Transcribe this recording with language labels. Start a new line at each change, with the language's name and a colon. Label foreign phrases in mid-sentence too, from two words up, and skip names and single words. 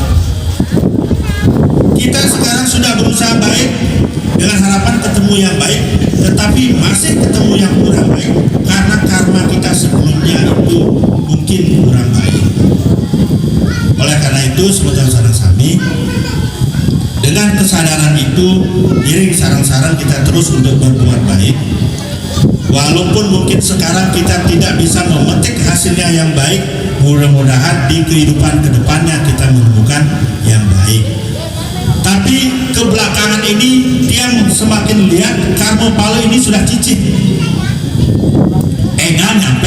Indonesian: Kita sekarang sudah berusaha baik dengan harapan ketemu yang baik, tetapi masih ketemu yang kurang baik karena karma kita sebelumnya itu mungkin kurang baik. Oleh karena itu, sebentar
Balinese: sarang sami,
Indonesian: dengan kesadaran itu,
Balinese: iring sarang-sarang
Indonesian: kita terus untuk berbuat baik. Walaupun mungkin sekarang kita tidak bisa memetik hasilnya yang baik, mudah-mudahan di kehidupan kedepannya kita menemukan yang baik. Tapi kebelakangan ini Tiang semakin lihat karma pala ini sudah cicip, enggak nyampe.